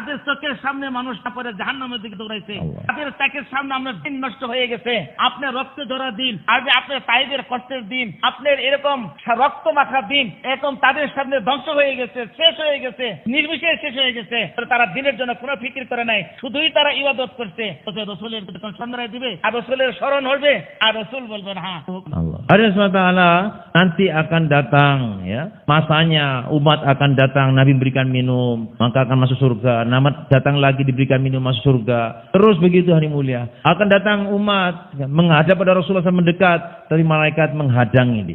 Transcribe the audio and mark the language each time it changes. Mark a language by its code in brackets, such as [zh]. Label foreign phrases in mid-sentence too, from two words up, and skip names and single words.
[bn] তাদের চোখের সামনে মানুষ পরে জাহান্নামের দিকে দৌড়াইছে, তাদের চোখের সামনে আপনার দিন নষ্ট হয়ে গেছে, আপনার রক্ত ঝরা দিন, আর আপনার তাইদের কষ্টের দিন, আপনার এরকম রক্ত মাখা দিন, এরকম তাদের সামনে ধ্বংস হয়ে গেছে, শেষ হয়ে গেছে, নির্বিশেষে শেষ হয়ে গেছে। তারা দিনের জন্য কোনো ফিকির করে নাই, শুধুই তারা ইবাদত করছে। রসুলের সন্ধ্যায় দিবে আর রসুলের স্মরণ হবে, আর রসুল বলবেন, হ্যাঁ [id] Allah SWT nanti akan datang, ya, masanya umat akan datang, Nabi berikan minum, maka akan masuk surga. Namat datang lagi diberikan minum, masuk surga. Terus begitu hari mulia. Akan datang umat menghadap pada Rasulullah SAW, mendekat, tapi malaikat menghadangi dia.